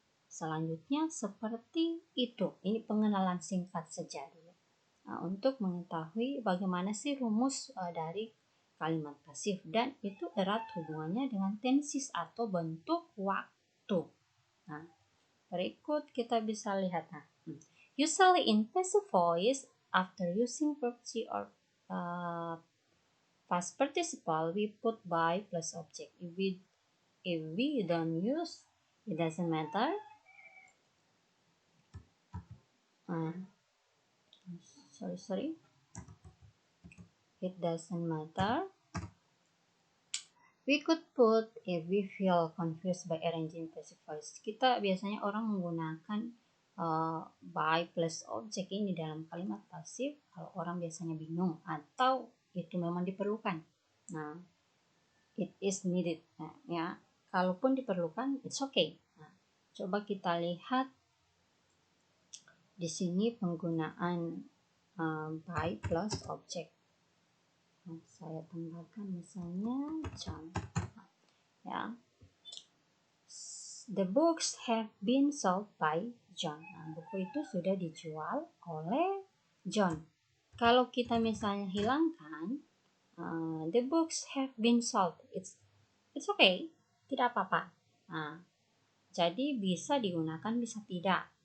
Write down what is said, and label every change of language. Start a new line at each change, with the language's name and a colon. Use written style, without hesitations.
Indonesian: Selanjutnya seperti itu. Ini pengenalan singkat saja dulu. Nah, untuk mengetahui bagaimana sih rumus dari kalimat pasif, dan itu erat hubungannya dengan tenses atau bentuk waktu. Nah, berikut kita bisa lihat.
English: Usually in passive voice, after using verb to or past participle, we put by plus object. If we don't use, it doesn't matter. Sorry. It doesn't matter. We could put if we feel confused by arranging passive voice.
Indonesian: Kita biasanya orang menggunakan by plus object ini dalam kalimat pasif kalau orang biasanya bingung atau itu memang diperlukan. Nah,
English: it is needed.
Indonesian: Nah, ya, kalaupun diperlukan,
English: it's okay.
Indonesian: Nah, coba kita lihat di sini penggunaan by plus object. Saya tambahkan misalnya John.
English: Ya, the books have been sold by John.
Indonesian: Nah, buku itu sudah dijual oleh John. Kalau kita misalnya hilangkan
English: the books have been sold, it's okay,
Indonesian: tidak apa-apa. Nah, jadi bisa digunakan, bisa tidak.